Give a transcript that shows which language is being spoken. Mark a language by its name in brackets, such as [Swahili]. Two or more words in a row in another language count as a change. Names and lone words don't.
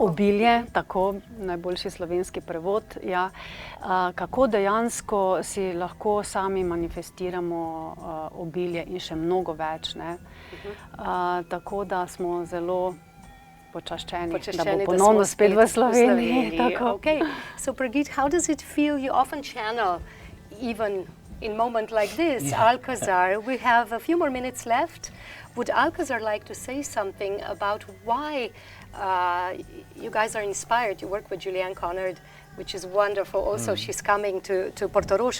[Slovenian] obilje, tako najboljši slovenski prevod, ja. Kako dejansko si lahko sami manifestiramo obilje in še mnogo več, ne. Tako da smo zelo počaščeni, da bo da ponovno smo spet v Sloveniji. Tako. [English] Okay. So Brigitte, how does it feel? You often channel, even in moment like this, Alcazar. We have a few more minutes left. Would Alcazar like to say something about why you guys are inspired? You work with Julianne Conard, which is wonderful. Also, she's coming to Portorož.